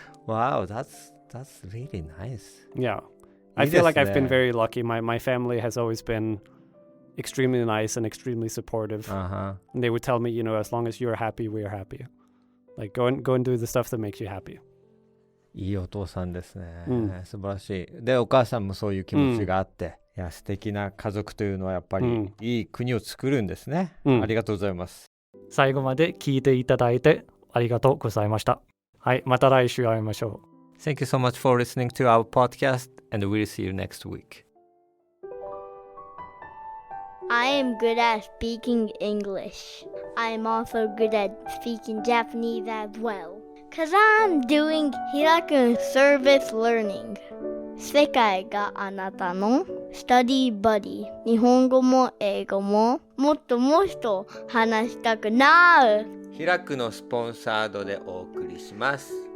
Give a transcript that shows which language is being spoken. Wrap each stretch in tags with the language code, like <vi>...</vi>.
<en>Wow, that's really nice. Yeah. I feel like I've been very lucky. My family has always been extremely nice and extremely supportive. And they would tell me, as long as you're happy, we're happy. Like, go and do the stuff that makes you happy.</en> <ja>いいお父さんですね、素晴らしい。でお母さんもそういう気持ちがあって、いや素敵な家族というのはやっぱりいい国を作るんですね、ありがとうございます。最後まで聞いていただいてありがとうございました。はい、また来週会いましょう。</ja> <en>Thank you so much for listening to our podcast and we'll see you next week. I am good at speaking English. I am also good at speaking Japanese as well.Cause I'm doing 開く service learning</en> <ja>世界があなたの</ja> <en>study buddy</en> <ja>日本語も英語ももっともっと話したくなる開くのスポンサードでお送りします。</ja>